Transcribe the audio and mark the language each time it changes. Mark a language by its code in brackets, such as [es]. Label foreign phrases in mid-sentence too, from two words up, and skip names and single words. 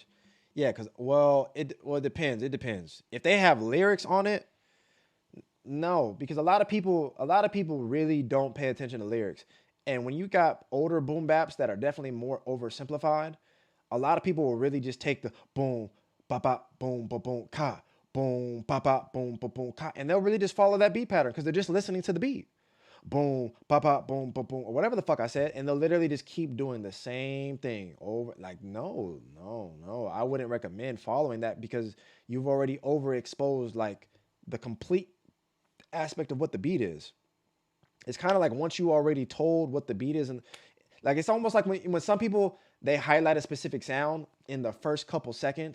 [en] Yeah, because it depends. It depends. If they have lyrics on it, no, because a lot of people really don't pay attention to lyrics. And when you got older boom baps that are definitely more oversimplified, a lot of people will really just take the boom, ba ba, boom, ba boom, ka, boom, ba ba, boom, ba boom, ka, and they'll really just follow that beat pattern because they're just listening to the beat. Boom, ba ba, boom, ba boom, or whatever the fuck I said, and they'll literally just keep doing the same thing over. Like, no, I wouldn't recommend following that because you've already overexposed like the complete aspect of what the beat is. It's kind of like once you already told what the beat is, and like it's almost like when some people they highlight a specific sound in the first couple seconds.